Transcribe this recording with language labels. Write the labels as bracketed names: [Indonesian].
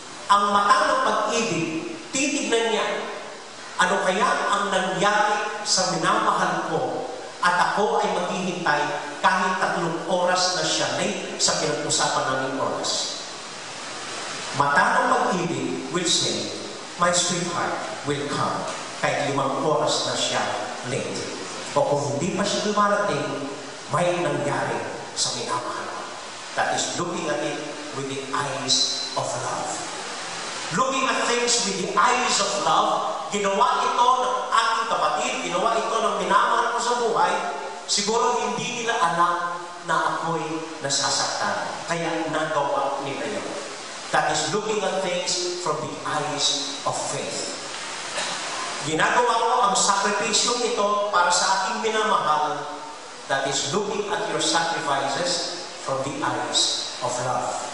[Filipino] Ang mata ng pag-ibig, titignan niya, ano kaya ang nangyari sa minamahal ko at ako ay maghihintay kahit 3 oras na siya late sa pinag-usapan namin oras. Mata ng pag-ibig [English] will say, my sweetheart will come [Filipino] kahit 5 oras na siya [English] late. [Filipino] O kung hindi pa siya dumarating, may nangyari sa minamahal. [English] That is looking at it with the eyes of love. Looking at things with the eyes of love, [Filipino] ginawa ito ng aking kapatid, ginawa ito ng minamahal ko sa buhay, siguro hindi nila alam na ako'y nasasaktan. Kaya nagawa nila yun. [English] That is looking at things from the eyes of faith. [Filipino] Ginagawa ko ang sakripisyo ito para sa aking minamahal. [English] That is looking at your sacrifices from the eyes of love.